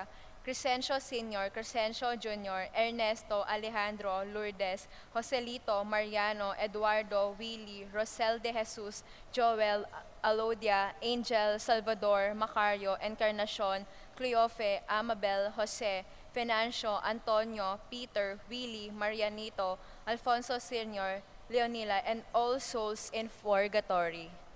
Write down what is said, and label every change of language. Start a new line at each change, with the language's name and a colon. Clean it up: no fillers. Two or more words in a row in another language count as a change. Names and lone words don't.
English: Crescencio Sr., Crescencio Jr., Ernesto, Alejandro, Lourdes, Joselito, Mariano, Eduardo, Willie, Rosel de Jesus, Joel, Alodia, Angel, Salvador, Macario, Encarnacion, Cleofe, Amabel, Jose, Venancio, Antonio, Peter, Willie, Marianito, Alfonso Sr., Leonila, and all souls in purgatory.